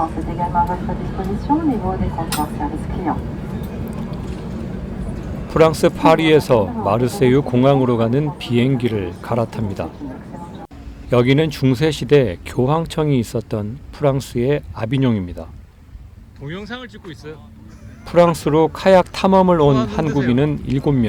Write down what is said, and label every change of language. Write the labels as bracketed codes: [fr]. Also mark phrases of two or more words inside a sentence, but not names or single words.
[fr] également à votre disposition au niveau des comptoirs service client. [ko] 프랑스 파리에서 마르세유 공항으로 가는 비행기를 갈아탑니다. 여기는 중세시대 교황청이 있었던 프랑스의 아비뇽입니다. 동영상을 찍고 있어요. 프랑스로 카약 탐험을 온 한국인은 7명.